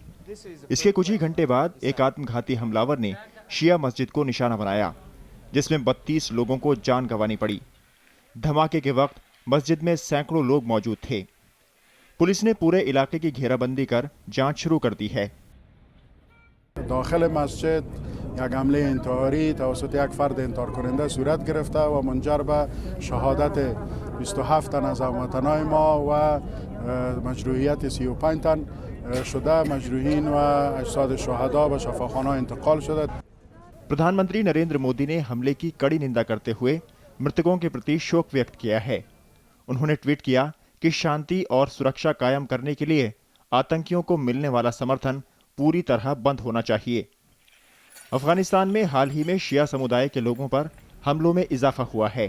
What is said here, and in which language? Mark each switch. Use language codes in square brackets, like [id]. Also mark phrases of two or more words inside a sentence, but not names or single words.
[hi] इसके कुछ ही घंटे बाद एक आत्मघाती हमलावर ने शिया मस्जिद को निशाना बनाया, जिसमें 32 लोगों को जान गंवानी पड़ी। धमाके के वक्त मस्जिद में सैकड़ों लोग मौजूद थे। पुलिस ने पूरे इलाके की घेराबंदी कर जांच शुरू कर दी है। [fa] داخل مسجد یک حمله انتحاری توسط یک فرد انتحار کننده صورت گرفته و منجر به شهادت 27 تن از هموطنان ما و مجروحیت 35 تن شده. مجروحین و اجساد شهدا به شفاخانه انتقال شده. [hi] प्रधानमंत्री नरेंद्र मोदी ने हमले की कड़ी निंदा करते हुए मृतकों के प्रति शोक व्यक्त किया है। उन्होंने ट्वीट किया कि शांति और सुरक्षा कायम करने के लिए आतंकियों को मिलने वाला समर्थन पूरी तरह बंद होना चाहिए। अफगानिस्तान में हाल ही में शिया समुदाय के लोगों पर हमलों में इजाफा हुआ है।